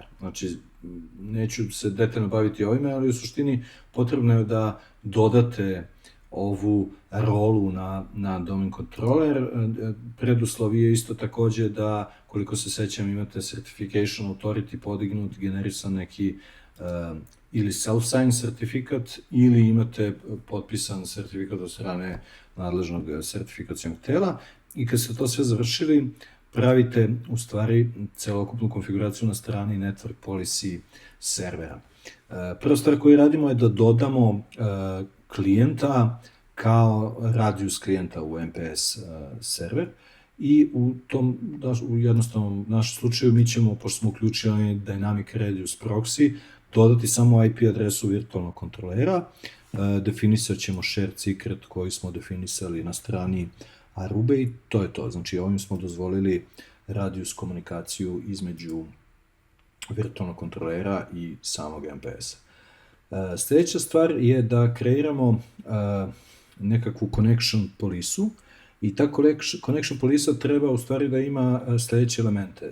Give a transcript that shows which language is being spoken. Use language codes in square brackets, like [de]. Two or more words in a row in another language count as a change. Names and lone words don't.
[bs] Znači, neću se detaljno baviti ovime, ali u suštini potrebno je da dodate ovu rolu na domen kontroler. Preduslov je isto takođe da, koliko se sećam, imate [en] Certification Authority [bs] podignut, generisan neki ili self-sign sertifikat, ili imate potpisan sertifikat od strane nadležnog sertifikacionog tela, i kad ste to sve završili, pravite u stvari celokupnu konfiguraciju na strani [en] Network Policy [bs] servera. Prva stvar koju radimo je da dodamo klijenta kao radius klijenta u MPS server, i u jednostavnom našem slučaju mi ćemo, pošto smo uključili [en] Dynamic Radius Proxy, [bs] dodati samo IP adresu virtualnog kontrolera, definisat ćemo [en] shared secret [bs] koji smo definisali na strani Aruba i to je to. Znači, ovim smo dozvolili radius komunikaciju između virtualnog kontrolera i samog MPS-a. Sljedeća stvar je da kreiramo nekakvu connection polisu, i ta connection polisa treba u stvari da ima sljedeće elemente.